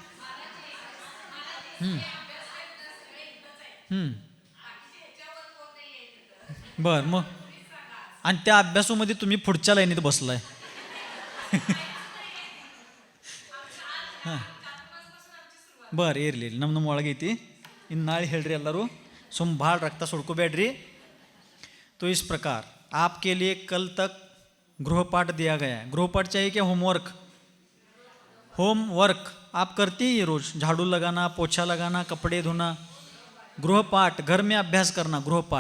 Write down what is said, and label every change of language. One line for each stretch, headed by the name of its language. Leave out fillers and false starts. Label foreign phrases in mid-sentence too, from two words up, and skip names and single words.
Marathi: बर मग, आणि त्या अभ्यासामध्ये तुम्ही पुढच्या लाईनीत बसलाय.
Kannada: बर ಇರಲಿ ನಮ್ಮ ಒಳಗೆ ಐತಿ ಇನ್ನು ನಾಳೆ ಹೇಳ್ರಿ ಎಲ್ಲರೂ ಸುಮ್ ಭಾಳ ರಕ್ತ ಸುಡ್ಕೋಬೇಡ್ರಿ.
Hindi: तो इस प्रकार आपके लिए कल तक गृहपाठ दिया गया है. गृहपाठ चाहिए क्या, होमवर्क आप करती हैं रोज, झाड़ू लगाना, पोछा लगाना, कपड़े धोना, गृहपाठ घर में अभ्यास करना, गृहपाठ.